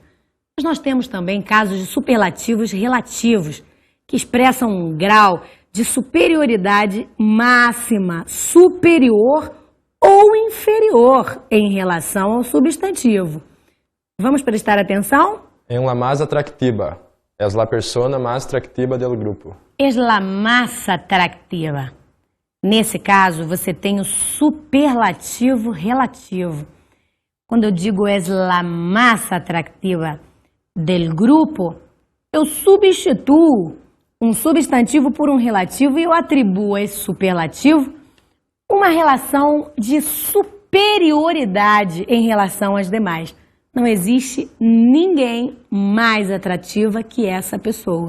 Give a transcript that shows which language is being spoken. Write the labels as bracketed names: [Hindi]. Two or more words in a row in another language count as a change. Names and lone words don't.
[Portuguese] Mas nós temos também casos de superlativos relativos, que expressam um grau de superioridade máxima, superior ou inferior em relação ao substantivo. Vamos prestar atenção? [Spanish] É la más atractiva. Es la persona más atractiva del grupo. Es la más atractiva. [Portuguese] Nesse caso, você tem o superlativo relativo. Quando eu digo [Spanish] es la más atractiva del grupo, [Portuguese] eu substituo um substantivo por um relativo e eu atribuo a esse superlativo uma relação de superioridade em relação às demais. Não existe ninguém mais atrativa que essa pessoa.